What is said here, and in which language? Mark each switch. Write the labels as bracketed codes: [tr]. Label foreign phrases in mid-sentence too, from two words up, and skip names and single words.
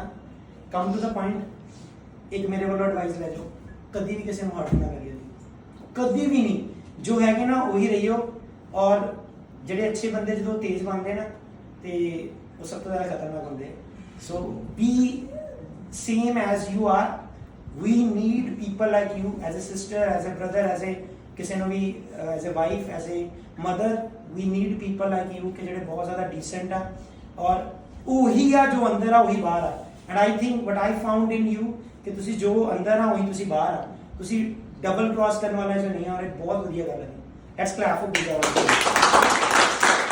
[en] come to the point. [pa] ਇੱਕ ਮੇਰੇ ਵੱਲੋਂ ਐਡਵਾਈਸ ਲੈ ਜਾਓ, ਕਦੀ ਵੀ ਕਿਸੇ ਨੂੰ ਹਰਟ ਨਾ ਕਰਿਓ ਜੀ, ਕਦੀ ਵੀ ਨਹੀਂ। ਜੋ ਹੈਗੇ ਨਾ ਉਹੀ ਰਹੀਓ। ਔਰ ਜਿਹੜੇ ਅੱਛੇ ਬੰਦੇ ਜਦੋਂ ਤੇਜ਼ ਬਣਦੇ ਨਾ ਤੇ ਉਹ ਸਭ ਤੋਂ ਜ਼ਿਆਦਾ ਖਤਰਨਾਕ ਹੁੰਦੇ। [en] so be same as you are. We need people like you as a sister, as a brother, as a [pa] ਕਿਸੇ ਨੂੰ ਵੀ [en] as a wife, as a mother. We need people like you [pa] ਕਿ ਜਿਹੜੇ ਬਹੁਤ ਜ਼ਿਆਦਾ decent ਆ ਔਰ ਉਹੀ ਆ ਜੋ ਅੰਦਰ ਆ ਉਹੀ ਬਾਹਰ ਆ। [en] And I think what I found in you [pa] ਕਿ ਤੁਸੀਂ ਜੋ ਅੰਦਰ ਆ ਉਹੀ ਤੁਸੀਂ ਬਾਹਰ ਆ। ਤੁਸੀਂ [en] double cross [pa] ਕਰਨ ਵਾਲੇ ਜੋ ਨਹੀਂ ਆ ਔਰ ਇਹ ਬਹੁਤ ਵਧੀਆ ਗੱਲ ਹੈ। [en] Let's clap for Pooja.